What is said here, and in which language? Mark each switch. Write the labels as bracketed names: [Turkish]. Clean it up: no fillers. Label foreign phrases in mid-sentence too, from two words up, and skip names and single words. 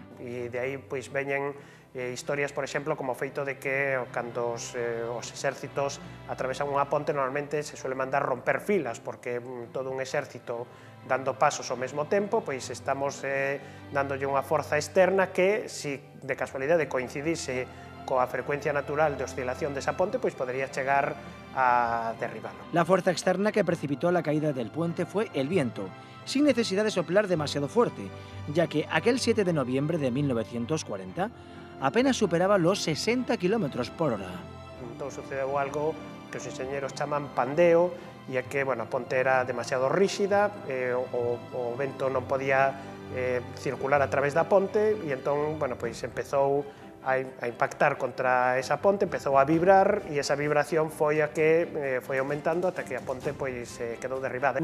[Galician] E de aí pois veñen historias, por exemplo, como o feito de que cando os exércitos atravesan unha ponte normalmente se suele mandar romper filas porque todo un exército dando pasos ao mesmo tempo, pois estamos dándolle unha forza externa que, se de casualidade coincidise coa frecuencia natural de oscilación desa ponte, pois podría chegar a derribarlo. [Spanish] La fuerza externa que precipitó la caída del puente fue el viento, sin necesidad de soplar demasiado fuerte, ya que aquel 7 de noviembre de 1940 apenas superaba los 60 km por hora. [Galician] Entón sucedeu algo que os enxeñeros chaman pandeo, e é que a ponte era demasiado ríxida, o vento non podía circular a través da ponte, e entón empezou a impactar contra esa ponte, empezou a vibrar, e esa vibración foi a que foi aumentando ata que a ponte quedou derribada.